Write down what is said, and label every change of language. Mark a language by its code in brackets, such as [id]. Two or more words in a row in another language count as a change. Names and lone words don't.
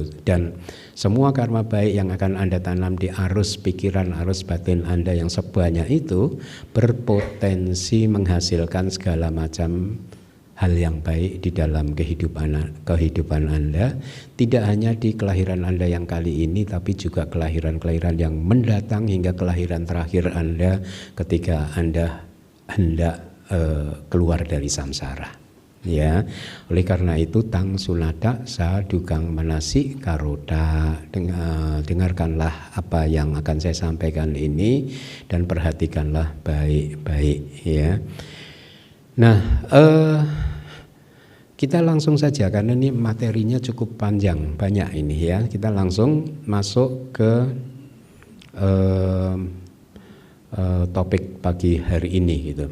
[id] Dan semua karma baik yang akan Anda tanam di arus pikiran, arus batin Anda yang sebanyak itu berpotensi menghasilkan segala macam hal yang baik di dalam kehidupan Anda, tidak hanya di kelahiran Anda yang kali ini, tapi juga kelahiran-kelahiran yang mendatang hingga kelahiran terakhir Anda ketika Anda hendak keluar dari samsara, ya. Oleh karena itu [pi] tang sunata sadukang manasik karoda, [id] dengarkanlah apa yang akan saya sampaikan ini dan perhatikanlah baik-baik, ya. Nah, kita langsung saja karena ini materinya cukup panjang, banyak ini ya. Kita langsung masuk ke topik pagi hari ini gitu.